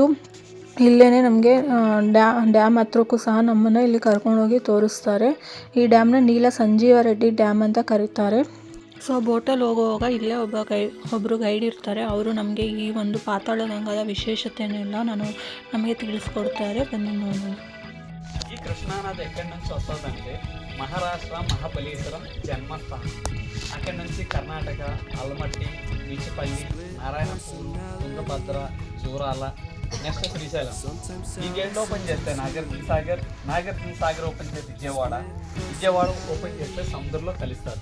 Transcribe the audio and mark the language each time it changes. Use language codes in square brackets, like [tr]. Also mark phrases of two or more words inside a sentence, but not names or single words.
[kn] ಇಲ್ಲೇ ನಮಗೆ ಡ್ಯಾಮ್ ಹತ್ರಕ್ಕೂ ಸಹ ನಮ್ಮನ್ನು ಇಲ್ಲಿ ಕರ್ಕೊಂಡೋಗಿ ತೋರಿಸ್ತಾರೆ. ಈ ಡ್ಯಾಮ್ನ ನೀಲ ಸಂಜೀವ ರೆಡ್ಡಿ ಡ್ಯಾಮ್ ಅಂತ ಕರೀತಾರೆ. ಸೊ ಬೋಟಲ್ಲಿ ಹೋಗುವಾಗ ಇಲ್ಲೇ ಒಬ್ಬರು ಗೈಡ್ ಇರ್ತಾರೆ. ಅವರು ನಮಗೆ ಈ ಒಂದು ಪಾತಾಳ ಗಂಗಾದ విశేషತೆನೆಲ್ಲ ನಮಗೆ ತಿಳಿಸ್ಕೊಡ್ತಾರೆ. బన్నీ ನೋಡೋಣ. [te] ఈ కృష్ణానది ఎక్కడి నుంచి వస్తుందంటే మహారాష్ట్ర మహాబలీశ్వరం జన్మస్థానం. అక్కడి నుంచి కర్ణాటక అల్మట్టి, బీచపల్లి, నారాయణపూర్, తుంగభద్ర, జూరాల, నెక్స్ట్ శ్రీశైలం. ఈ గేట్లు ఓపెన్ చేస్తే నాగార్జున సాగర్ ఓపెన్ చేస్తే విజయవాడ ఓపెన్ చేస్తే సముద్రంలో కలుస్తుంది.